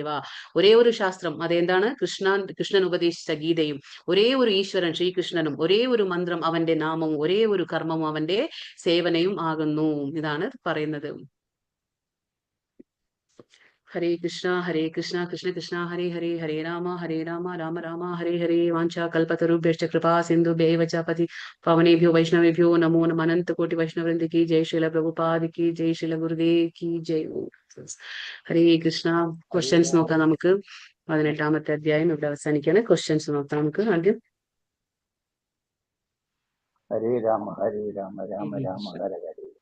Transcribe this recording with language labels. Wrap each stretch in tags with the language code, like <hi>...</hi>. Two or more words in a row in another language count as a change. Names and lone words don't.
<ml>ഒരേ ഒരു ശാസ്ത്രം, അതെന്താണ്? കൃഷ്ണൻ ഉപദേശിച്ച ഗീതയും, ഒരേ ഒരു ഈശ്വരൻ ശ്രീകൃഷ്ണനും, ഒരേ ഒരു മന്ത്രം അവന്റെ നാമവും, ഒരേ ഒരു കർമ്മവും അവന്റെ സേവനയും ആകുന്നു. ഇതാണ് പറയുന്നത്.</ml> <sa>ഹരേ കൃഷ്ണ കൃഷ്ണ കൃഷ്ണ ഹരേ ഹരേ, ഹരേ രാമ രാമ രാമ ഹരേ ഹരേ. വാഞ്ചാ കൽപതരുഭ്യശ്ച കൃപാ സിന്ധുഭ്യൈവ ച പതി പാവനേഭ്യോ വൈഷ്ണവേഭ്യോ നമോ നമഃ.</sa> <hi>अनंत कोटि वैष्णववृंद की जय। श्रील प्रभुपाद की जय। श्रील गुरुदेव की जय.</hi> <ml>ഹരേ കൃഷ്ണ. ക്വസ്റ്റ്യൻസ് നോക്കാം നമുക്ക്. 18ാമത്തെ അധ്യായം ഇവിടെ അവസാനിക്കാണ്. ക്വസ്റ്റ്യൻസ് നോക്കാം നമുക്ക് ആദ്യം.</ml> <sa>ഹരേ രാമ രാമ രാമ ഹരേ ഹരേ.</sa>